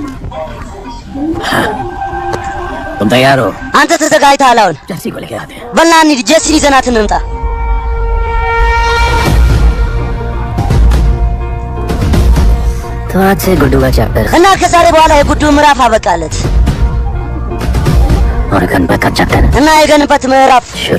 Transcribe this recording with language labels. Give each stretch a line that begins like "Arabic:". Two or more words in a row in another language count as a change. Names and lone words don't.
Hindi: तुम तैयार हो?
Amharic: አንተ ተዘጋጅተሃል? አሁን
Hindi: जैसी को लेके आते हैं।
Amharic: በልና እንሂድ። ጄሲን ይዘናት እንምጣ።
Hindi: तो आज से गुड्डू का चैप्टर
Amharic: እና ከዛሬ በኋላ የጉዱ ምዕራፍ አበቃለት
Hindi: और गणपत का चैप्टर
Amharic: እና የገንበት ምዕራፍ
Hindi: शुरू।